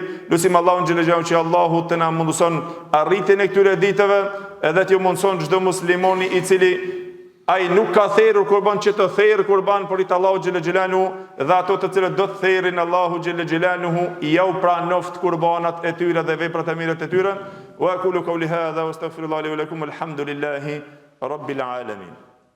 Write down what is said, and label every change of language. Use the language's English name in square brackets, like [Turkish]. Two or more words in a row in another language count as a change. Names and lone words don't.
[Albanian] Lutim Allahun [Arabic] جل جلاله [Albanian] që Allahu të na mundëson arritjen e këtyre ditëve, edhe t'ju mundëson çdo muslimani i cili ai nuk ka therrur kurban që të therrë kurban për it Allahu [Arabic] جل جلاله, [Albanian] dhe ato të cilët do të therrin Allahu [Arabic] جل جلاله [Albanian] jau pranoft kurbanat e tyre dhe veprat e mira të tyre. [Arabic] وأقول قولي هذا وأستغفر الله لي ولكم، الحمد لله رب العالمين.